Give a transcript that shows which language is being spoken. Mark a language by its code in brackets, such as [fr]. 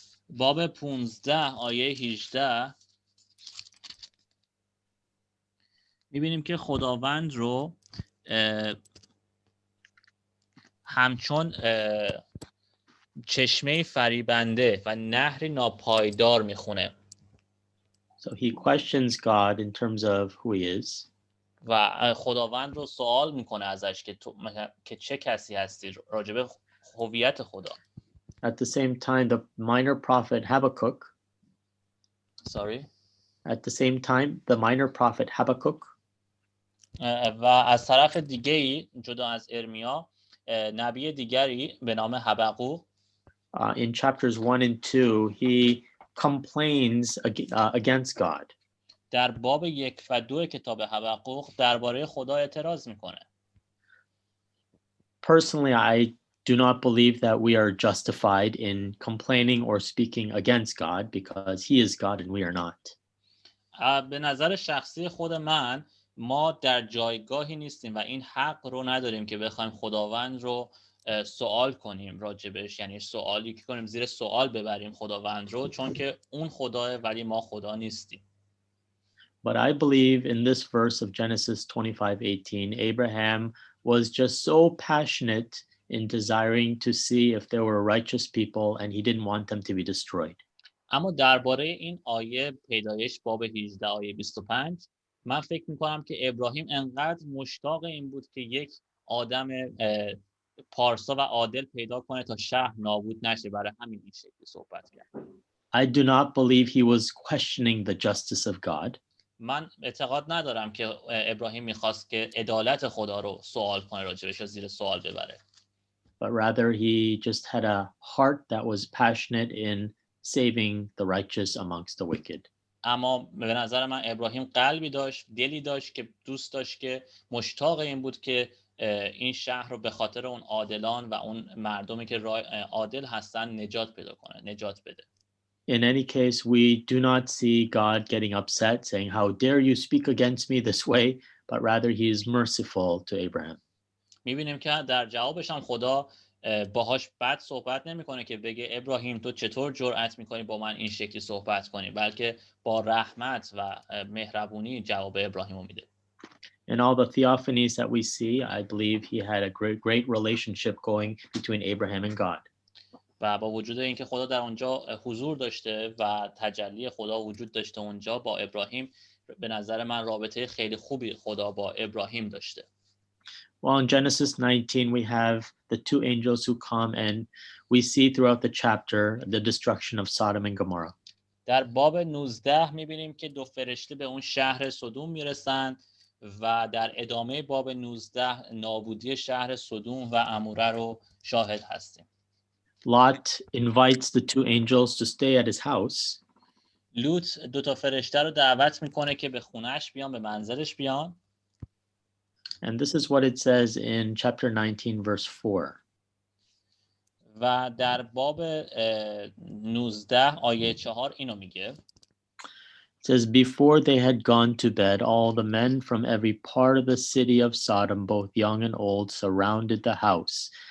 [fa] باب 15 آیه 18 میبینیم که خداوند رو همچون چشمه فریبنده و نهر ناپایدار میخونه. [en] So he questions God in terms of who he is. [fa] و خداوند رو سوال میکنه ازش که چه کسی هستی، راجبه هویت خدا. [en] At the same time, the minor prophet Habakkuk. Sorry. At the same time, the minor prophet Habakkuk. [fa] و از طرف دیگه‌ای جدا از ارمیا نبی دیگری به نام حبقوق. [en] In chapters 1 and 2, he complains against God. [fa] در باب 1 و 2 کتاب حبقوق درباره خدا اعتراض میکنه. [en] Personally, I do not believe that we are justified in complaining or speaking against God because he is God and we are not. [fa] به نظر شخصی خود من ما در جایگاهی نیستیم و این حق رو نداریم که بخوایم خداوند رو سوال کنیم راجبش، یعنی سوالی که کنیم زیر سوال ببریم خداوند رو، چون که اون خداه ولی ما خدا نیستیم. [en] But I believe in this verse of Genesis 25:18, Abraham was just so passionate in desiring to see if there were righteous people and he didn't want them to be destroyed. [fa] اما درباره این آیه پیدایش باب 18 آیه 25 من فکر میکنم که ابراهیم انقدر مشتاق این بود که یک آدم پارسا و عادل پیدا کنه تا شهر نابود نشه. برای همین این شکلی صحبت کرد. [en] I do not believe he was questioning the justice of God. [fa] من اعتقاد ندارم که ابراهیم میخواست که عدالت خدا رو سوال کنه، راجبش رو زیر سوال ببره. [en] But rather he just had a heart that was passionate in saving the righteous amongst the wicked. [fa] اما به نظر من ابراهیم قلبی داشت، دلی داشت که دوست داشت که مشتاق این بود که این شهر رو به خاطر اون عادلان و اون مردمی که عادل هستن نجات پیدا کنه، نجات بده. [en] In any case, we do not see God getting upset, saying, "How dare you speak against me this way?" But rather he is merciful to Abraham. [fa] می‌بینیم که در جوابش هم خدا باهاش بد صحبت نمی‌کنه که بگه ابراهیم تو چطور جرأت می‌کنی با من این شکلی صحبت کنی، بلکه با رحمت و مهربونی جواب ابراهیم رو میده. [en] In all the theophanies that we see, I believe he had a great relationship going between Abraham and God. [fa] و با وجود اینکه خدا در اونجا حضور داشته و تجلی خدا وجود داشته اونجا، با ابراهیم به نظر من رابطه خیلی خوبی خدا با ابراهیم داشته. [en] Well, in Genesis 19, we have the two angels who come, and we see throughout the chapter the destruction of Sodom and Gomorrah. [fa] در باب 19 می‌بینیم که دو فرشته به اون شهر سدوم میرسن و در ادامه باب 19 نابودی شهر سدوم و عموره رو شاهد هستیم. [en] Lot invites the two angels to stay at his house. [fa] لوط دو تا فرشته رو دعوت میکنه که به خونش بیان، به منزلش بیان. [en] And this is what it says in chapter 19, verse 4. [fa] و در باب 19 آیه 4 اینو میگه. [en] It says, before they had gone to bed, all the men from every part of the city of Sodom, both young and old, surrounded the house.